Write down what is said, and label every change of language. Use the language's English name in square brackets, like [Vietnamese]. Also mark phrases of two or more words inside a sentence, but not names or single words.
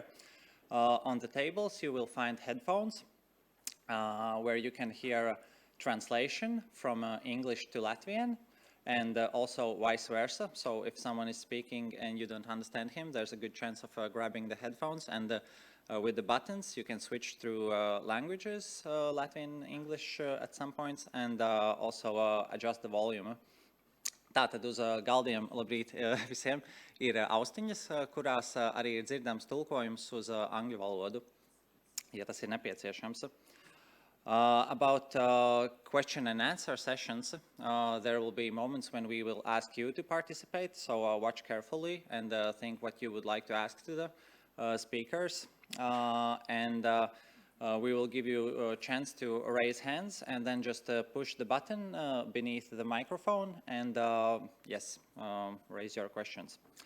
[English] On the tables you will find headphones where you can hear translation from English to Latvian, and also vice versa. So if someone is speaking and you don't understand him, there's a good chance of grabbing the headphones, and with the buttons you can switch through languages, Latvian, English at some points, and also adjust the volume. [Latvian] Tātad uz galdiem, labrīt visiem, ir austiņas, kurās arī ir dzirdams tulkojums uz angļu valodu, ja tas ir nepieciešams. [English] About question and answer sessions, there will be moments when we will ask you to participate, so watch carefully and think what you would like to ask to the speakers. And we will give you a chance to raise hands and then just push the button beneath the microphone and yes, raise your questions.